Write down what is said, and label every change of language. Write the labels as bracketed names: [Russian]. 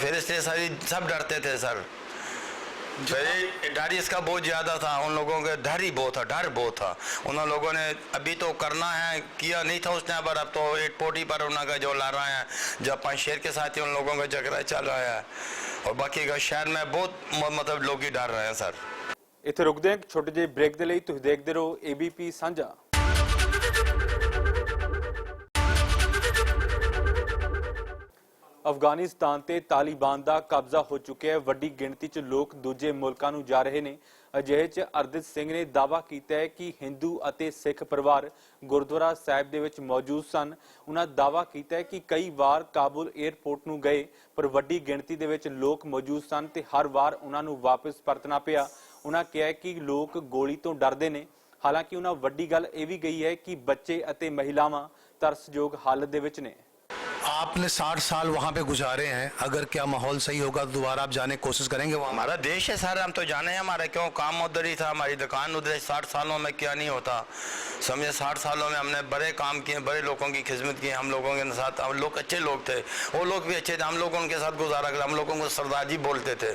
[Hindi] फिर इसलिए सारी सब डरते थे सर। डर इसका बहुत ज़्यादा था, उन लोगों के डर ही बहुत था, डर बहुत था। उन लोगों ने अभी तो करना है, किया नहीं था उस टाइम पर, अब तो एयरपोर्ट ही पर उनका जो ला रहा है, जब 5 शेर के साथ ही उन लोगों का झगड़ा चल रहा है। और बाकी का शहर में बहुत मतलब लोग ही डर रहे हैं सर। [Punjabi] ਇੱਥੇ ਰੁਕਦੇ ਹਾਂ ਛੋਟੇ ਜਿਹੇ ਬ੍ਰੇਕ ਦੇ ਲਈ। ਤੁਸੀਂ ਦੇਖਦੇ ਰਹੋ ABP ਸਾਂਝਾ। ਅਫਗਾਨਿਸਤਾਨ ਤੇ ਤਾਲਿਬਾਨ ਦਾ ਕਬਜ਼ਾ ਹੋ ਚੁੱਕਿਆ ਹੈ। ਵੱਡੀ ਗਿਣਤੀ 'ਚ ਲੋਕ ਦੂਜੇ ਮੁਲਕਾਂ ਨੂੰ ਜਾ ਰਹੇ ਨੇ। ਅਜਿਹੇ 'ਚ ਅਰਦਿਤ ਸਿੰਘ ਨੇ ਦਾਅਵਾ ਕੀਤਾ ਹੈ ਕਿ ਹਿੰਦੂ ਅਤੇ ਸਿੱਖ ਪਰਿਵਾਰ ਗੁਰਦੁਆਰਾ ਸਾਹਿਬ ਦੇ ਵਿੱਚ ਮੌਜੂਦ ਸਨ। ਉਹਨਾਂ ਦਾਅਵਾ ਕੀਤਾ ਹੈ ਕਿ ਕਈ ਵਾਰ ਕਾਬੁਲ 에ਅਰਪੋਰਟ ਨੂੰ ਗਏ ਪਰ ਵੱਡੀ ਗਿਣਤੀ ਦੇ ਵਿੱਚ ਲੋਕ ਮੌਜੂਦ ਸਨ ਤੇ ਹਰ ਵਾਰ ਉਹਨਾਂ ਨੂੰ ਵਾਪਸ ਪਰਤਣਾ ਪਿਆ। ਉਹਨਾਂ ਕਿਹਾ ਕਿ ਲੋਕ ਗੋਲੀ ਤੋਂ ਡਰਦੇ ਨੇ। ਹਾਲਾਂਕਿ ਉਹਨਾਂ ਵੱਡੀ ਗੱਲ ਇਹ ਵੀ ਗਈ ਹੈ कि ਬੱਚੇ ਅਤੇ ਮਹਿਲਾਵਾਂ ਤਰਸਯੋਗ ਹਾਲਤ ਦੇ ਵਿੱਚ ਨੇ। [Hindi] आपने 60 साल वहाँ पे गुजारे हैं, अगर क्या माहौल सही होगा तो दोबारा आप जाने की कोशिश करेंगे वहाँ? हमारा देश है सर, हम तो जाने हैं। हमारा क्यों काम उधर ही था, हमारी दुकान उधर। 60 सालों में क्या नहीं होता, समझे। 60 सालों में हमने बड़े काम किए, बड़े लोगों की खिदमत की। हम लोगों के साथ हम लोग अच्छे लोग थे, वो लोग भी अच्छे थे, हम लोगों उनके साथ गुजारा कर। हम लोगों को सरदार जी बोलते थे।